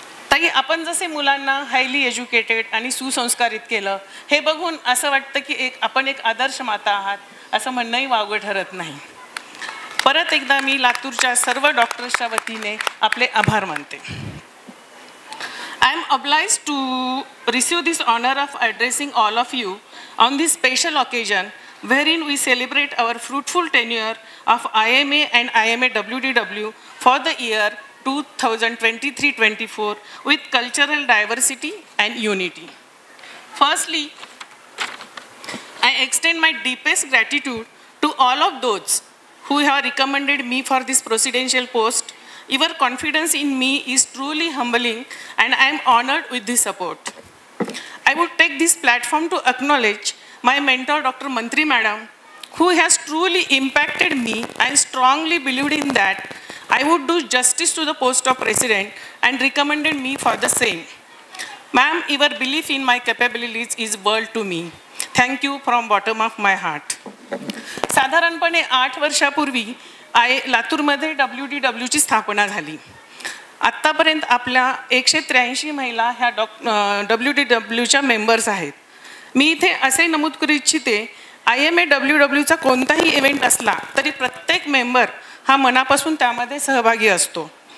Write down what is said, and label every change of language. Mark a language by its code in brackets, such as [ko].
[mr] ताई, आपण जसे मुलांना हायली एज्युकेटेड आणि सुसंस्कारित केलं हे बघून असं वाटतं की आपण एक आदर्श माता आहात असं म्हणणंही वावगं ठरत नाही. परत एकदा मी लातूरच्या सर्व डॉक्टर्सच्या वतीने आपले आभार मानते. [en] I am obliged to receive this honor of addressing all of you on this special occasion wherein we celebrate our fruitful tenure of IMA and IMA WDW for the year 2023-24 with cultural diversity and unity. Firstly, I extend my deepest gratitude to all of those who have recommended me for this presidential post. Your confidence in me is truly humbling and I am honored with this support. I would take this platform to acknowledge my mentor Dr. Mantri Madam, who has truly impacted me and strongly believed in that I would do justice to the post of president and recommended me for the same. Ma'am, your belief in my capabilities is world to me. Thank you from bottom of my heart. [mr] साधारणपणे 8 वर्षापूर्वी लातूरमध्ये WDWची स्थापना झाली. आत्तापर्यंत आपल्या 183 महिला ह्या WDWच्या members आहेत. मी इथे असे नमूद करू इच्छिते, IMA WDWचा कोणताही इव्हेंट असला तरी प्रत्येक मेंबर हा मनापासून त्यामध्ये सहभागी असतो.